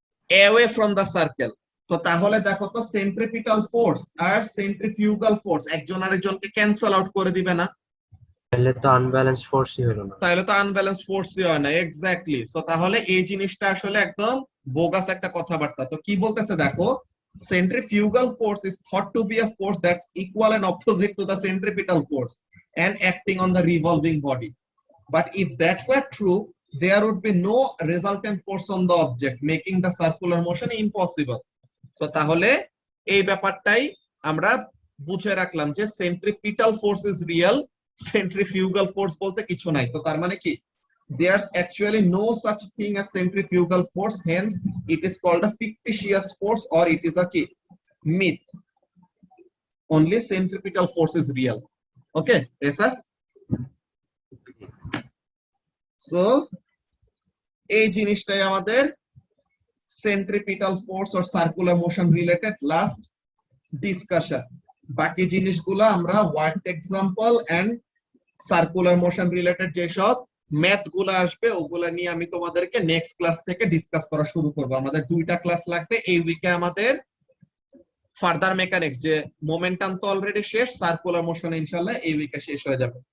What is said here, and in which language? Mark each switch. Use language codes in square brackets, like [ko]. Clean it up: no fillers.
[bn] Away from the circle. তো তাহলে দেখো তো সেন্ট্রিপিটাল ফোর্স আর সেন্ট্রিফিউগাল ফোর্স একজন আরেকজনকে ক্যান্সেল আউট করে দিবে না? তাহলে তো আনব্যালেন্সড ফোর্সই হলো না। তাহলে তো আনব্যালেন্সড ফোর্সই হয় না। এক্স্যাক্টলি। সো তাহলে এই জিনিসটা আসলে একদম বোগাস একটা কথাবার্তা। [en] তো কি বলতেছে দেখো, centrifugal force is thought to be a force that's equal and opposite to the centripetal force and acting on the revolving body. But if that were true, there would be no resultant force on the object, making the circular motion impossible. [bn] So তাহলে এই ব্যাপারটাই আমরা বুঝে রাখলাম যে [en] centripetal force is real, [bn] centrifugal force বলতে কিছু নাই। তো তার মানে কি, [en] there's actually no such thing as centrifugal force, hence it is called a fictitious force or it is a myth. Only centripetal force is real. Okay, Esas? [bn] So এই জিনিসটাই আমাদের centripetal force or circular motion related last discussion. বাকি জিনিসগুলো আমরা word example and circular motion related যেসব math গুলো আসবে ওগুলা নিয়ে আমি তোমাদেরকে নেক্সট ক্লাস থেকে ডিসকাস করা শুরু করব। আমাদের 2টা ক্লাস লাগবে এই উইকে। আমাদের ফার্দার মেকানিক্স, যে মোমেন্টাম তো অলরেডি শেষ, সার্কুলার মোশন ইনশাআল্লাহ এই উইকে শেষ হয়ে যাবে।